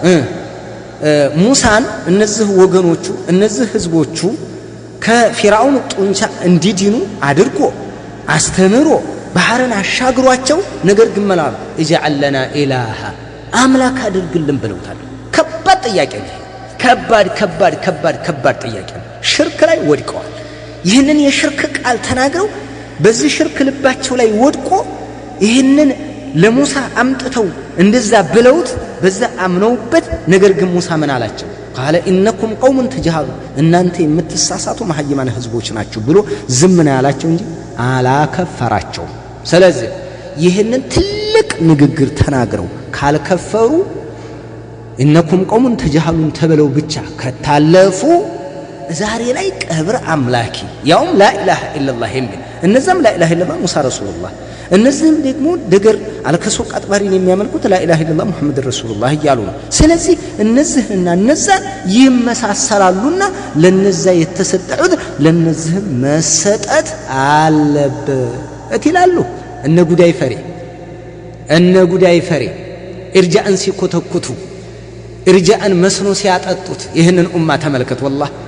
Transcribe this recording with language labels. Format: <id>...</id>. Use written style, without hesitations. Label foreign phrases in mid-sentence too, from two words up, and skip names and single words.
<am>ሙሳን እነዚህ ወገኖቹ እነዚህ ህዝቦቹ ከፊራውን ጡንቻ እንዲድኑ አድርጎ አስተምሮ ባህርን አሻግሯቸው ነገር ግን መላሉ</am> <ar>اجعل لنا إلها</ar> <am>አምላክ አድርግልን ብለውታል። ከባድ ጥያቄ ነው። ከባድ ጥያቄ ነው። ሽርክ ላይ ወድቀዋል። ይህንን የሽርክ ቃል ተናግረው በዚህ ሽርክ ልባቸው ላይ ወድቆ ይህንን ለሙሳ አምጥተው እንደዛ ብለውት በዛ አምነውበት ነገር ግን ሙሳ ምን አላቸው?</am> <ar>قال إنكم قوم تجهلون</ar> <am>እናንተ የምትሳሳቱ መሃይማን ህዝቦች ናችሁ ብሎ ዝም ነው ያላቸው እንጂ አላከፈራቸው። ስለዚህ ይህንን ትልቅ ንግግር ተናግረው ካልከፈሩ</am> <ar>إنكم قوم تجهلون</ar> <am>ተብለው ብቻ ከታለፉ ዛሬ ላይ ቀብር አምላኪ ያውም</am> <ar>لا إله إلا</ar> <am>الله የሚል እነዛም</am> <ar>لا إله إلا الله موسى رسول الله</ar> <am>እነዚህም ደግሞ ደገር አልከሶቅ አጥባሪን የሚያመልኩት</am> <ar>لا إله إلا الله محمد رسول الله</ar> <am>እያሉ ነው። ስለዚህ እነዚህና እነዛ ይመሳሰላሉና ለነዛ የተሰጠው ለነዚህም መሰጠት አለበት ይላሉ። እነ ጉዳይ ፈሬ ኢርጃእን ሲኮተኩቱ ኢርጃአን መስኖ ሲያጠጡት ይህንን ኡማ ተመልከት والله</am>